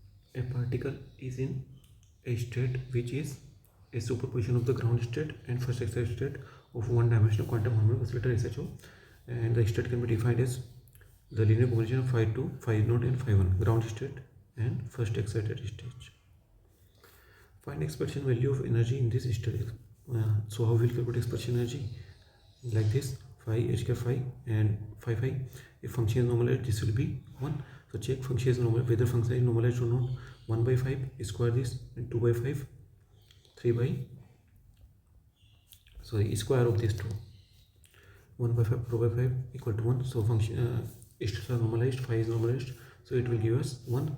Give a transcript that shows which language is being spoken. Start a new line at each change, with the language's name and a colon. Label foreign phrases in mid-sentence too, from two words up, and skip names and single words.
English: A particle is in a state which is a superposition of the ground state and first excited state of one-dimensional quantum harmonic oscillator SHO, and the state can be defined as the linear combination of phi 2, phi 0 and phi 1, ground state and first excited stage. Find expression value of energy in this state. So how we will calculate expression energy? Like this: phi h cap phi and phi phi. If function is normalized, this will be 1. So check function is normal, whether function is normalized or not. 1 by 5 square this, and 2 by 5, 3 by square of this 2. 1 by 5, 4 by 5 equal to 1. So function states are normalized, phi is normalized, so it will give us 1.